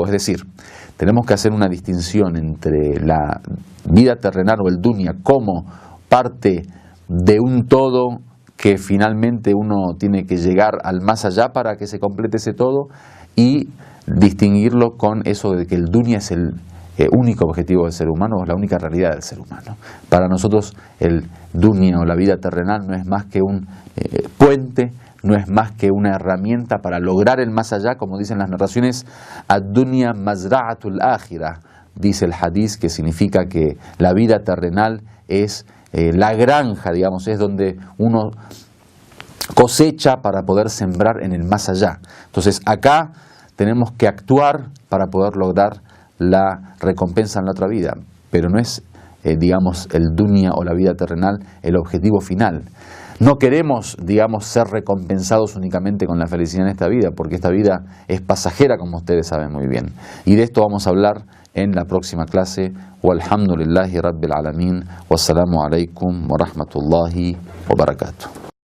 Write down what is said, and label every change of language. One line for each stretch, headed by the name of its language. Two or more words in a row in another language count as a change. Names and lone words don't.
Spanish: Es decir, tenemos que hacer una distinción entre la vida terrenal o el dunya como parte de un todo que finalmente uno tiene que llegar al más allá para que se complete ese todo, y distinguirlo con eso de que el dunya es el único objetivo del ser humano, o la única realidad del ser humano. Para nosotros el dunya o la vida terrenal no es más que un puente, no es más que una herramienta para lograr el más allá, como dicen las narraciones,
Arabic: الدنيا مزرعة الآخرة,
Spanish: dice el hadiz, que significa que la vida terrenal es la granja, digamos, es donde uno cosecha para poder sembrar en el más allá. Entonces acá tenemos que actuar para poder lograr la recompensa en la otra vida, pero no es, digamos, el dunya o la vida terrenal el objetivo final. No queremos, digamos, ser recompensados únicamente con la felicidad en esta vida, porque esta vida es pasajera, como ustedes saben muy bien. Y de esto vamos a hablar en la próxima clase.
Arabic: والحمد لله رب العالمين. والسلام عليكم ورحمة الله وبركاته.